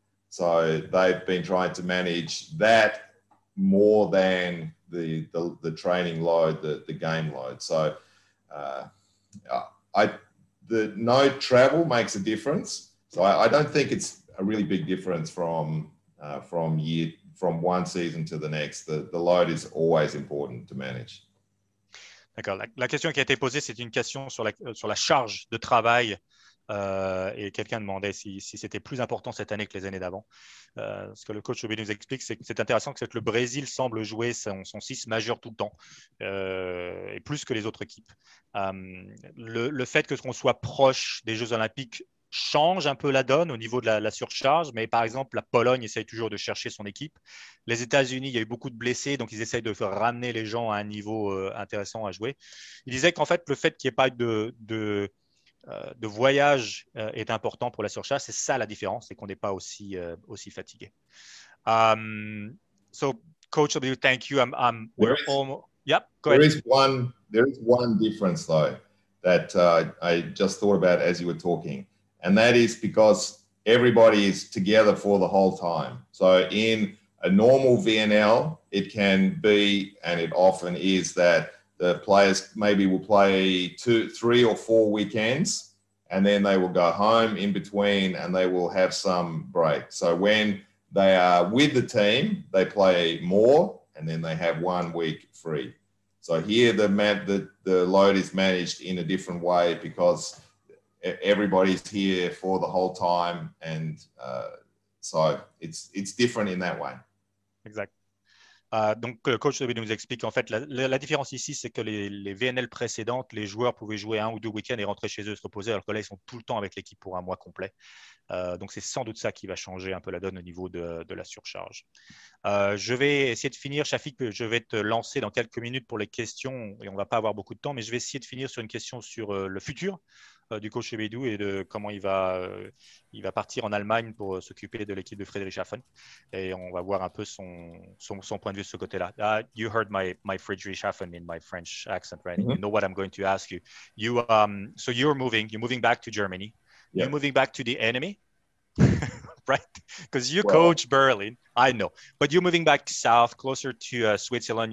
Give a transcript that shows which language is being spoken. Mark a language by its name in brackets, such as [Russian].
[English] So they've been trying to manage that more than the training load, the game load. So the no travel makes a difference. So I don't think it's a really big difference from one season to the next. The load is always important to manage. [French] D'accord. La question qui a été posée, c'est une question sur la charge de travail. Et quelqu'un demandait si c'était plus important cette année que les années d'avant. Ce que le coach Lebedew nous explique, c'est que c'est intéressant que le Brésil semble jouer son 6 majeur tout le temps, et plus que les autres équipes. Le fait qu'on soit proche des Jeux olympiques change un peu la donne au niveau de la surcharge, mais par exemple, la Pologne essaye toujours de chercher son équipe. Les États-Unis, il y a eu beaucoup de blessés, donc ils essayent de faire ramener les gens à un niveau intéressant à jouer. Il disait qu'en fait, le fait qu'il n'y ait pas de voyage est important pour la surcharge. C'est ça la différence, c'est qu'on n'est pas aussi fatigué. [English] So, Coach Lebedew, thank you. Yep, go ahead. There is one difference though that I just thought about as you were talking, and that is because everybody is together for the whole time. So in a normal VNL, it can be, and it often is, that the players maybe will play 2, 3 or 4 weekends, and then they will go home in between and they will have some break. So when they are with the team, they play more and then they have 1 week free. So here the load is managed in a different way because everybody's here for the whole time, and so it's different in that way. [French] Exact. Donc, le coach nous explique en fait la différence ici, c'est que les VNL précédentes, les joueurs pouvaient jouer 1 ou 2 week-ends et rentrer chez eux se reposer, alors que là, ils sont tout le temps avec l'équipe pour un mois complet. Donc, c'est sans doute ça qui va changer un peu la donne au niveau de la surcharge. Je vais essayer de finir, Shafik, je vais te lancer dans quelques minutes pour les questions et on ne va pas avoir beaucoup de temps, mais je vais essayer de finir sur une question sur le futur du coach Lebedew et de comment il va partir en Allemagne pour s'occuper de l'équipe de Friedrichshafen. Et on va voir un peu son point de vue de ce côté-là. [English] You heard my Friedrichshafen in my French accent, right? Mm-hmm. You know what I'm going to ask you. So you're moving back to Germany. Yeah. You're moving back to the enemy, right? Because you coach Berlin, I know. But you're moving back south, closer to Switzerland.